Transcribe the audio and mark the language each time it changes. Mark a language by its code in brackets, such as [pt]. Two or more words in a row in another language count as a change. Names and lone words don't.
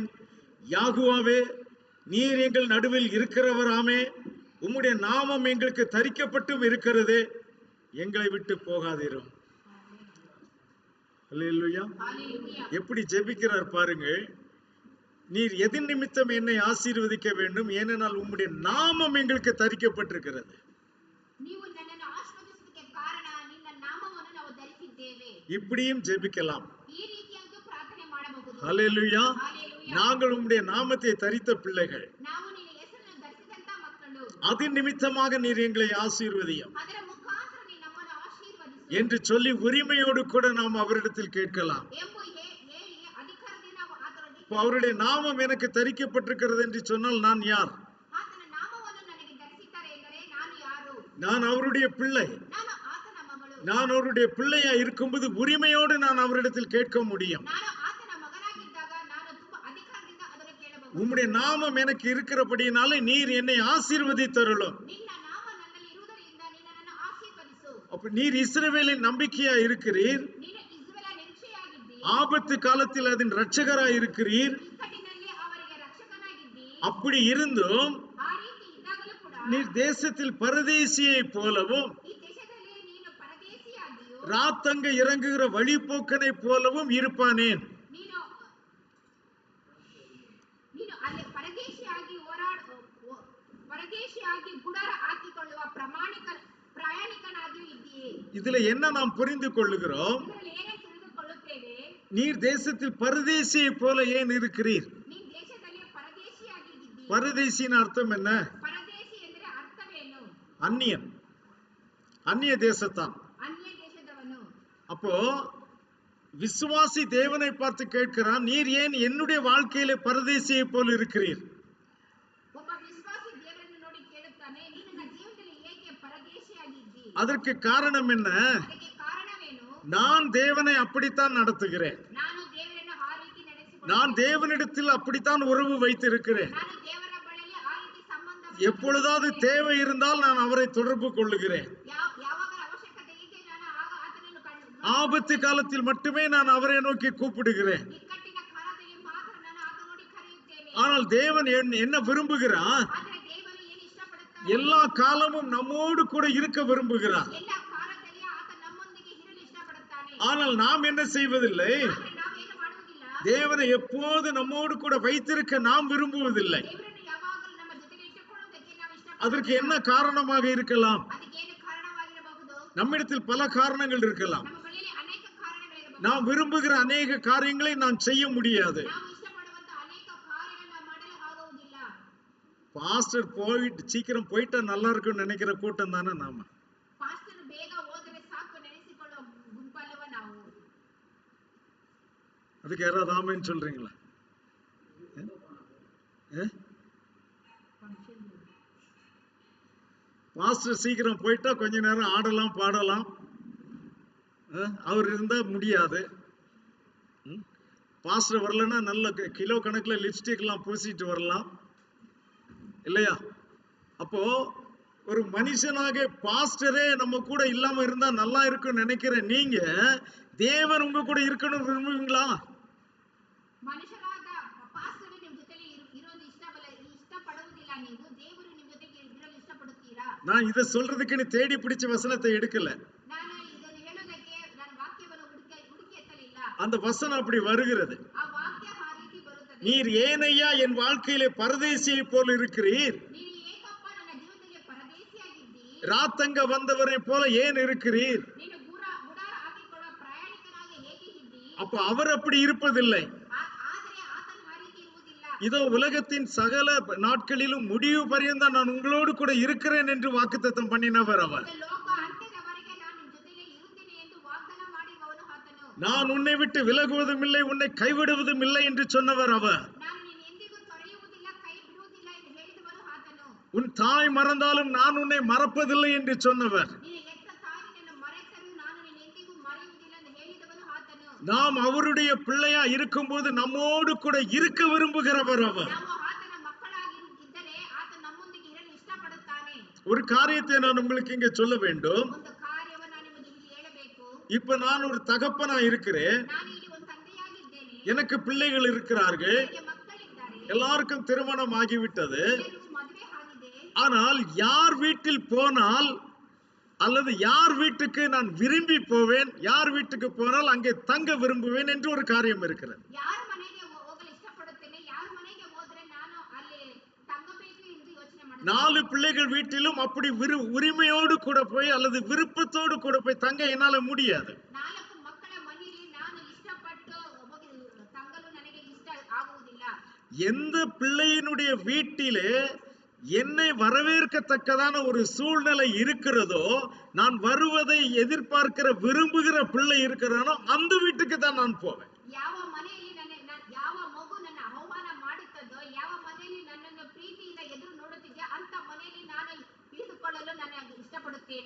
[ta] யாகுவாவே, நீர் எங்கள் நடுவில் இருக்கிறவராமே, உம்முடைய நாமம் எங்களுக்கு தரிக்கப்பட்டும் இருக்கிறதே, எங்களை விட்டு போகாதீரும். அல்லேலூயா. எப்படி ஜெபிக்கிறார் பாருங்கள். நீர் எதின் நிமித்தம் என்னை ஆசீர்வதிக்க வேண்டும், ஏனென்றால் உம்முடைய நாமம் எங்களுக்கு தரிக்கப்பட்டிருக்கிறது. [kn] ನೀವು ನನ್ನನ್ನು ಆಶೀರ್ವದಿಸುವುದಕ್ಕೆ ಕಾರಣ ನಿನ್ನ ನಾಮವನ್ನು ನಾವು ಧರಿಸಿದ್ದೇವೆ. [ta] இப்படியும் ஜெபிக்கலாம். [kn] ಈ ರೀತಿಯಾಗಿ ಪ್ರಾರ್ಥನೆ ಮಾಡಬಹುದು. [ta] ஹல்லேலூயா. நாங்கள் உம்முடைய நாமத்தை தரித்த பிள்ளைகள், [kn] ನಾವು ನಿನ್ನ ಹೆಸರನ್ನು ಧರಿಸಿದಂತ ಮಕ್ಕಳು. [ta] அதன் நிமித்தமாக நீர் எங்களை ஆசீர்வதியும் [kn] ಅದರ ಮುಖಾಂತರ ನೀನು ನಮ್ಮನ್ನು ಆಶೀರ್ವದಿಸು [ta] என்று சொல்லி உரிமையோடு கூட நாம் அவரிடத்தில் கேட்கலாம். [kn] ಎಂಬ ಹೇಳಿ ಅಧಿಕಾರದಿಂದ ನಾವು ಆತನಿಗೆ, [ta] அவருடைய நாமம் எனக்கு தரிக்கப்பட்டிருக்கிறது என்று சொன்னால் நான் யார்? [kn] ಆತನ ನಾಮವನ್ನು ನನಗೆ ಧರಿಸಿದ್ದಾರೆ ಎಂದರೆ ನಾನು ಯಾರು? [ta] நான் அவருடைய பிள்ளை. [kn] ನಾನು ಆತನ ಮಗಳು. [ta] நான் அவருடைய பிள்ளையா இருக்கும்போது உரிமையோடு நான் அவரிடத்தில் கேட்க முடியும். [kn] ನಾನು ಆತನ ಮಗನಾಗಿದ್ದಾಗ ನಾನು ತುಂಬಾ ಅಧಿಕಾರದಿಂದ ಅದನ್ನು ಕೇಳಬಹುದು. [ta] உம்முடைய நாமம் எனக்கு இருக்கிறபடினாலே நீர் என்னை ஆசீர்வதித்தருளும். [kn] ನಿನ್ನ ನಾಮ ನನ್ನಲ್ಲಿ ಇರುವುದರಿಂದ ನೀನು ನನ್ನನ್ನು ಆಶೀರ್ವದಿಸು. [ta] அப்ப நீர் இஸ்ரவேலின் நம்பிக்கையா இருக்கிறீர், [kn] ನೀನು ಇಸ್ರಾಯೇಲ ನಿರೀಕ್ಷೆಯಾಗಿದ್ದಿ, [ta] ஆபத்து காலத்தில் அதன் இரட்சகராய் இருக்கிறீர். [kn] ಇಕ್ಕಟ್ಟಿನಲ್ಲಿ ಅವರಿಗೆ ರಕ್ಷಕನಾಗಿದ್ದಿ. [ta] அப்படி இருந்தும் [kn] ಆ ರೀತಿ ಇದ್ದಾಗಲೂ ಕೂಡ [ta] நீர் தேசத்தில் பரதேசியை போலவும் [kn] ಈ ದೇಶದಲ್ಲಿ ನೀನು ಪರದೇಶಿಯಾಗಿಯೂ [ta] ராத்தங்க இறங்குகிற வழிபோக்கனை போலவும் இருப்பானேன். [kn] ನೀನು ಅಲ್ಲಿ ಪರದೇಶಿಯಾಗಿ ಗುಡಾರ ಹಾಕಿಕೊಳ್ಳುವ ಪ್ರಯಾಣಿಕನಾಗಿಯೂ ಇದ್ದೀಯೇ. [ta] இதுல என்ன நாம் புரிந்து கொள்ளுகிறோம்? [kn] ಇದರಲ್ಲಿ ಏನೇ ತಿಳಿದುಕೊಳ್ಳುತ್ತೇವೆ? [ta] நீர் தேசத்தில் பரதேசியை போல ஏன் இருக்கிறீர்? [kn] ನೀನು ದೇಶದಲ್ಲಿ ಪರದೇಶಿಯಾಗಿದ್ದೀ. [ta] பரதேசியின் அர்த்தம் என்ன? [kn] ಪರದೇಶಿ ಎಂದರೆ ಅರ್ಥವೇನು? [ta] அந்நியன், அந்நிய தேசத்தான். [kn] ಅನ್ಯ ದೇಶದವನು. [ta] அப்போ விசுவாசி தேவனை பார்த்து கேட்கிறான், நீர் ஏன் என்னுடைய வாழ்க்கையிலே பரதேசியை போல் இருக்கிறீர்? [kn] ಒಬ್ಬ ವಿಶ್ವಾಸಿ ದೇವರನ್ನು ನೋಡಿ ಕೇಳುತ್ತಾನೆ, ನೀನು ನನ್ನ ಜೀವನದಲ್ಲಿ ಏಕೆ ಪರದೇಶಿಯಾಗಿದ್ದಿ? [ta] அதற்கு காரணம் என்ன? [kn] ಅದಕ್ಕೆ ಕಾರಣವೇನು? [ta] நான் தேவனை அப்படித்தான் நடத்துகிறேன், [kn] ನಾನು ದೇವರನ್ನು ಆ ರೀತಿ ನಡೆಸಿಕೊಳ್ಳುತ್ತೇನೆ, [ta] நான் தேவனிடத்தில் அப்படித்தான் உறவு வைத்திருக்கிறேன், [kn] ನಾನು ದೇವರ ಬಳಿಯಲ್ಲಿ ಆ ರೀತಿ ಸಂಬಂಧವನ್ನು [ta] எப்பொழுதாவது தேவை இருந்தால் நான் அவரை தொடர்பு கொள்ளுகிறேன், [kn] ಯಾವಾಗ ಅವಶ್ಯಕತೆ ಇದೆ ನಾನು ಆಗ ಆತನನ್ನು [ta] ஆபத்து காலத்தில் மட்டுமே நான் அவரை நோக்கி கூப்பிடுகிறேன். [kn] ಇಕ್ಕಟ್ಟಿನ ಕಾಲದಲ್ಲಿ ಮಾತ್ರ ನಾನು ಆತ ನೋಡಿ ಕರೆಯುತ್ತೇನೆ. [ta] ஆனால் தேவன் என்ன விரும்புகிறார்? [kn] ಆದರೆ ದೇವರು ಏನು ಇಷ್ಟಪಡುತ್ತಾನೆ? [ta] எல்லா காலமும் நம்மோடு கூட இருக்க விரும்புகிறார். [kn] ಎಲ್ಲ ಕಾಲದಲ್ಲಿ ಆತ ನಮ್ಮೊಂದಿಗೆ ಇರಲು ಇಷ್ಟಪಡುತ್ತಾನೆ. [ta] ஆனால் நாம் என்ன செய்வதில்லை? [kn] ಆದರೆ ನಾವೇನು ಮಾಡುವುದಿಲ್ಲ, [ta] தேவனை எப்போது நம்மோடு கூட வைத்திருக்க நாம் விரும்புவதில்லை. [kn] ದೇವರನ್ನು ಯಾವಾಗಲೂ ನಮ್ಮ ಜೊತೆಗೆ ಇಟ್ಟುಕೊಳ್ಳುವುದಕ್ಕೆ ನಾವು [ta] அதற்கு [kn] ಇಷ್ಟಪಡುವುದಿಲ್ಲ. [ta] என்ன காரணமாக இருக்கலாம்? [kn] ಅದಕ್ಕೆ ಏನು ಕಾರಣವಾಗಿರಬಹುದು? [ta] நம்மிடத்தில் பல காரணங்கள் இருக்கலாம். [kn] ನಮ್ಮ ಬಳಿಯಲ್ಲಿ ಅನೇಕ ಕಾರಣಗಳಿರಬಹುದು. [ta] நாம் விரும்புகிற அநேக காரியங்களை நாம் செய்ய முடியாது. [kn] ನಾವು ಇಷ್ಟಪಡುವಂತ ಅನೇಕ ಕಾರ್ಯಗಳನ್ನ ಮಾಡಲು ಆಗುವುದಿಲ್ಲ. [ta] பாஸ்டர் போயிட்டு சீக்கிரம் போயிட்டா நல்லா இருக்கும்னு நினைக்கிற கூட்டம் தானே நாம. [kn] ಪಾಸ್ಟರ್ ಬೇಗ ಹೋದರೆ ಸಾಕು ನೆನೆಸಿಕೊಳ್ಳುವ ಗುಂಪಲ್ಲವ ನಾವು. [ta] அதுக்கு யாராவது ஆமென்னு சொல்றீங்களா? பாஸ்டர் சீக்கிரம் போயிட்டா கொஞ்ச நேரம் ஆடலாம் பாடலாம், அவர் இருந்தா முடியாது. பாஸ்டர் வரலன்னா நல்ல கிலோ கணக்குல லிப்ஸ்டிக் எல்லாம் பூசிட்டு வரலாம் இல்லையா? அப்போ ஒரு மனுஷனாக பாஸ்டரே நம்ம கூட இல்லாம இருந்தா நல்லா இருக்கும்னு நினைக்கிற நீங்க தேவன் உங்க கூட இருக்கணும் விரும்புவீங்களா? [kn] ಮನುಷ್ಯರಾದ ಪಾಸ್ಟರ್ ನಿಮ್ಮ ಜೊತೆಲಿ ಇರೋದು ಇಷ್ಟಪಡುವುದಿಲ್ಲ. ನೀವು ದೇವರು ನಿಮ್ಮ ಜೊತೆಗೆ ಇರಲು ಇಷ್ಟಪಡುತ್ತೀರಾ? [ta] நான் இதை சொல்றதுக்கு நீ தேடி பிடிச்ச வசனத்தை எடுக்கல. [kn] ನಾನು ಇದನ್ನು ಹೇಳೋದಕ್ಕೆ ನಾನು ವಾಕ್ಯವನ್ನು ಹುಡುಕಿ ಎತ್ತಲಿಲ್ಲ. [ta] அந்த வசனம் அப்படி வருகிறது. [kn] ಆ ವಾಕ್ಯ ಆ ರೀತಿ ಬರುತ್ತದೆ. [ta] நீர் ஏனையா என் வாழ்க்கையிலே பரதேசியை போல் இருக்கிறீர், [kn] ನೀನು ಏಕಪ್ಪ ನನ್ನ ಜೀವನದಲ್ಲಿ ಪರದೇಶಿಯಾಗಿದ್ದಿ, [ta] ராத்தங்க வந்தவரை போல ஏன் இருக்கிறீர்? [kn] ನೀನು ಗುಡಾರ ಹಾಕಿಕೊಳ್ಳುವ ಪ್ರಯಾಣಿಕನಾಗಿ ಏಕೆ ಇದ್ದಿ? [ta] அப்ப அவர் அப்படி இருப்பதில்லை. [kn] ಆದರೆ ಆತನು ಆ ರೀತಿ ಇರುವುದಿಲ್ಲ. [ta] இதோ உலகத்தின் சகல நாட்களிலும் முடிவு பரியந்தம் நான் உங்களோடு கூட இருக்கிறேன் என்று வாக்குத்தத்தம் பண்ணினவர் அவர். [kn] இந்த ಲೋಕ ಅಂತ್ಯದವರೆಗೆ ನಾನು ನಿಮ್ಮ ಜೊತೆಗೆ ಇರುತ್ತೇನೆ ಎಂದು ವಾಗ್ದಾನ ಮಾಡಿದವನು ಆತನು. [ta] நான் உன்னை விட்டு விலகுவதும் இல்லை, உன்னை கைவிடுவதும் இல்லை என்று சொன்னவர் அவர். [kn] ನಾನು ನಿನ್ನ ಎಂದಿಗೂ ತೊರೆಯುವುದಿಲ್ಲ, ಕೈ ಬಿಡುವುದಿಲ್ಲ ಎಂದು ಹೇಳಿದವನು ಆತನು. [ta] உன் தாய் மறந்தாலும் நான் உன்னை மறப்பதில்லை என்று சொன்னவர். [kn] ನಿನ್ನ ಹೆತ್ತ ತಾಯಿ ನಿನ್ನನ್ನು ಮರೆತರೂ ನಾನು ನಿನ್ನ ಎಂದಿಗೂ ಮರೆಯುವುದಿಲ್ಲ ಎಂದು ಹೇಳಿದವನು ಆತನು. [ta] நாம் அவருடைய பிள்ளையா இருக்கும்போது நம்மோடு கூட இருக்க விரும்புகிறவர் அவர். [kn] ನಾವು ಆತನ ಮಕ್ಕಳಾಗಿ ಇದ್ದರೆ ಆತ ನಮ್ಮೊಂದಿಗೆ ಇರಲು ಇಷ್ಟಪಡುತ್ತಾನೆ. [ta] ஒரு காரியத்தை நான் உங்களுக்கு இங்க சொல்ல வேண்டும். [kn] ಒಂದು ಕಾರ್ಯವನ್ನು ನಾನು ನಿಮಗೆ ಇಲ್ಲಿ ಹೇಳಬೇಕು. [ta] இப்ப நான் ஒரு தகப்பனா இருக்கிறேன், [kn] ನಾನು ಇಲ್ಲಿ ಒಂದು ತಂದೆಯಾಗಿದ್ದೇನೆ, [ta] எனக்கு பிள்ளைகள் இருக்கிறார்கள், [kn] ನನಗೆ ಮಕ್ಕಳಿದ್ದಾರೆ, [ta] எல்லாருக்கும் திருமணம் ஆகிவிட்டது. [kn] ಎಲ್ಲರಿಗೂ ಮದುವೆ ಆಗಿದೆ. [ta] ஆனால் யார் வீட்டில் போனால் அல்லது யார் வீட்டுக்கு நான் விரும்பி போவேன், யார் வீட்டுக்கு போனால் அங்கே தங்க விரும்புவேன் என்று ஒரு காரியம் இருக்கிறது. [kn] ಯಾರ ಮನೆಗೆ ಹೋಗಲು ಇಷ್ಟಪಡುತ್ತೇನೆ, ಯಾರ ಮನೆಗೆ ಹೋದ್ರೆ ನಾನು ಅಲ್ಲಿ ತಂಗಬೇಕು ಎಂದು ಯೋಚನೆ ಮಾಡುತ್ತೇನೆ. [ta] 4 பிள்ளைகள் வீட்டிலும் அப்படி உரிமையோடு கூட போய் அல்லது விருப்பத்தோடு கூட போய் தங்க என்னால முடியாது. [kn] 4 ಮಕ್ಕಳ ಮನೆಯಲ್ಲಿ ನಾನು ಇಷ್ಟಪಟ್ಟು ಹೋಗಿ ತಂಗಲು ನನಗೆ ಇಷ್ಟ ಆಗುವುದಿಲ್ಲ. [ta] எந்த பிள்ளையினுடைய வீட்டிலே என்னை வரவேற்கத்தக்கதான ஒரு சூழ்நிலை இருக்கிறதோ, நான் வருவதை எதிர்பார்க்கிற விரும்புகிற பிள்ளை இருக்கிறானோ அந்த வீட்டுக்கு தான் நான் போவேன். [kn] ಯಾವ ಮನೆಯಲ್ಲಿ ಯಾವ ಮಗು ನನ್ನ ಆಹ್ವಾನ ಮಾಡುತ್ತದೋ, ಯಾವ ಮನೆಯಲ್ಲಿ ನನ್ನನ್ನು ಪ್ರೀತಿಯಿಂದ ಎದುರು ನೋಡುತ್ತಿದೆ ಅಂತ ಮನೆಯಲ್ಲಿ ನಾನು ಇಳಿದುಕೊಳ್ಳಲು ನಾನು ಇಷ್ಟಪಡುತ್ತೇನೆ.